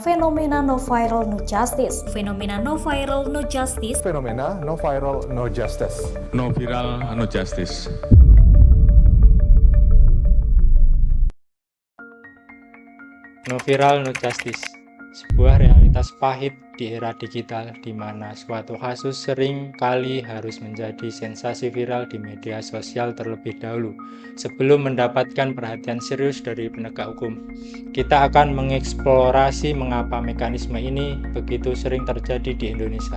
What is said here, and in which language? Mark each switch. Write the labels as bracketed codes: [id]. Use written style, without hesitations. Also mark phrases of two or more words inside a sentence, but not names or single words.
[en] Fenomena no viral no justice. Fenomena no viral no justice. Fenomena no viral no justice. No viral, no justice. No viral, no justice. [id] Sebuah realitas pahit di era digital di mana suatu kasus sering kali harus menjadi sensasi viral di media sosial terlebih dahulu sebelum mendapatkan perhatian serius dari penegak hukum. Kita akan mengeksplorasi mengapa mekanisme ini begitu sering terjadi di Indonesia.